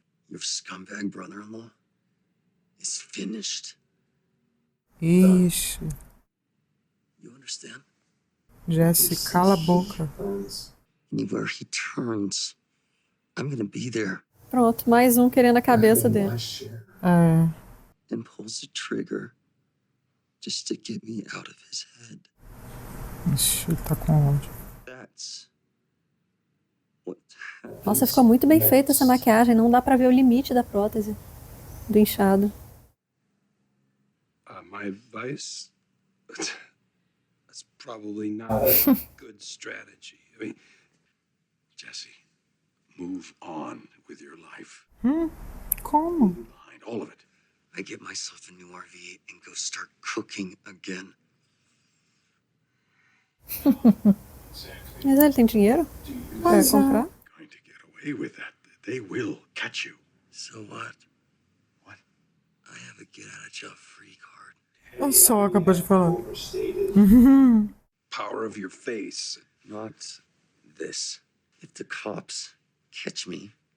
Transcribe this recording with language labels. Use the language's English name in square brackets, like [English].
[English] Your scumbag brother-in-law is finished. [Portuguese] Ixi, [English] You understand? [Portuguese] Jesse, cala a boca. [English] Anywhere he turns, I'm gonna be there. [Portuguese] Pronto, mais um querendo a cabeça dele. É, [English] And pulls the trigger just to get me out of his head. [Portuguese] ixi, ele tá com ódio. [English] That's what happens. [Portuguese] Nossa, ficou muito bem feita essa maquiagem. Não dá pra ver o limite da prótese. Do inchado. [English] My advice? That's probably not a good strategy. I mean, Jesse, move on with your life. [Portuguese] Como? [English] Behind all of it. I get myself a new RV and go start cooking again. [Portuguese] Mas ele tem dinheiro pra comprar? [English] Going to get away with that. They will catch you. So what? What? I have a get out of jail free card. [Portuguese] O Sol acabou de falar. [English] Power of your face. Not this. If the cops catch me,